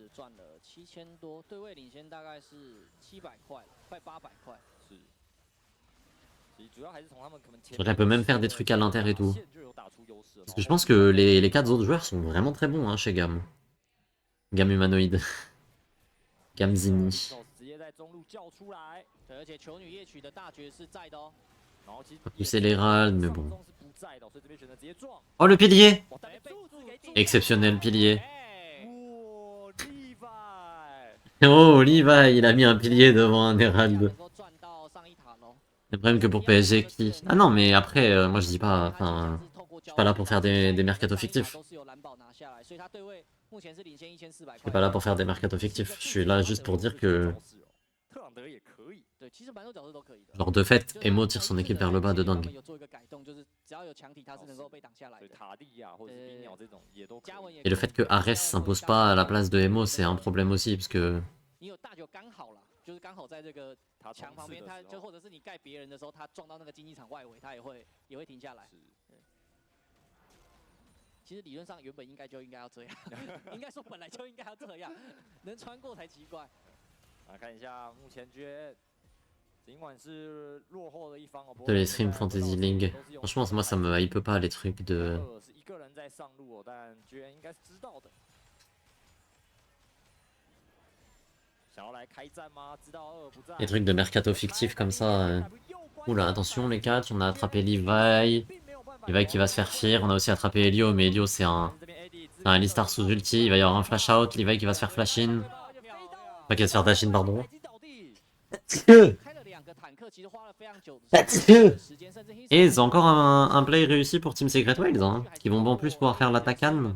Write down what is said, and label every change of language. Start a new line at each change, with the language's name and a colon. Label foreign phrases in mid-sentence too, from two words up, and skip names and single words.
French: Elle peut même faire des trucs à l'inter et tout. Parce que je pense que les 4 autres joueurs sont vraiment très bons hein, chez Gam. Gam humanoïde. Gam Zini.
Chinese: 对，而且球女夜曲的大绝是在的哦。然后其实
French: Pousser l'Herald, mais bon.
Chinese: 是不在的，所以这边选择直接撞。
French: Oh, le pilier!
Chinese: 哇，但被柱子给撞
French: Exceptionnel pilier.
Chinese: 哎，哇，厉害！
French: Oh, Levi, il a mis un pilier devant un Herald.
Chinese: 能够赚到上一塔喽。
French: Le problème que pour PSG qui... Ah non, mais après, moi je dis pas... Enfin, je suis pas là pour faire des mercatos fictifs.
Chinese: 都是由蓝宝拿下来，所以他对位目前是领先1400块。
French: Je suis pas là pour faire des mercatos fictifs. Je suis là juste pour dire que...
Chinese: 特朗德也可以，对，其实蛮多角色都可以的。
French: Genre de fait, Emo tire son équipe vers le bas de dingue.
Chinese: 有做一个改动，就是只要有强体，他是能够被挡下来所以的。塔利亚或者是冰鸟这种也都可以。
French: Et le fait que Ares s'impose pas à la place de Emo, c'est un problème aussi, parce que...
Chinese: 你有大球刚好啦，就是刚好在这个他墙旁边，他就或者是你盖别人的时候，他撞到那个竞技场外围，他也会停下来。对。其实理论上原本应该要这样，应该说本来就应该要这样，能穿过才奇怪。来看一下目前决，尽管是落后的一方哦。
French: De les Stream Fantasy League. Franchement, moi ça me hype pas les trucs de...
Chinese: 是一个人在上路哦，但决应该是知道的。想要来开战吗？知道二不在。
French: Les trucs de mercato fictif comme ça... Oula, attention les catchs, on a attrapé Levi. Levi qui va se faire fear, on a aussi attrapé Elio, mais Elio c'est un Alistar sous ulti, il va y avoir un
English: flash out,
French: Levi qui va se faire
English: flash in.
French: Pas qui va se faire
English: dash in,
French: pardon. Et c'est encore un play réussi pour Team Secret Wilds, hein, qui vont en plus pouvoir faire l'attaque calme.